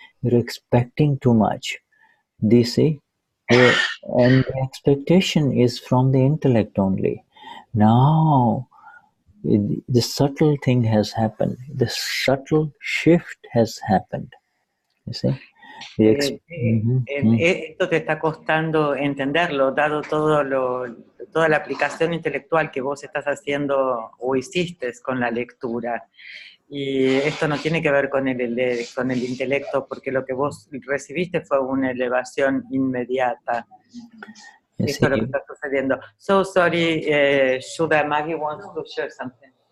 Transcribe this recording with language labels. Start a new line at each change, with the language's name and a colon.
English: You're expecting too much, do you see? And the expectation is from the intellect only. Now, the subtle thing has happened. The subtle shift has happened, you see.
Spanish: Esto te está costando entenderlo, dado toda la aplicación intelectual que vos estás haciendo o hiciste con la lectura. Y esto no tiene que ver con el intelecto, porque lo que vos recibiste fue una elevación inmediata. Esto es lo que está sucediendo.
English: So sorry, Shuddha, Maggie wants to share something.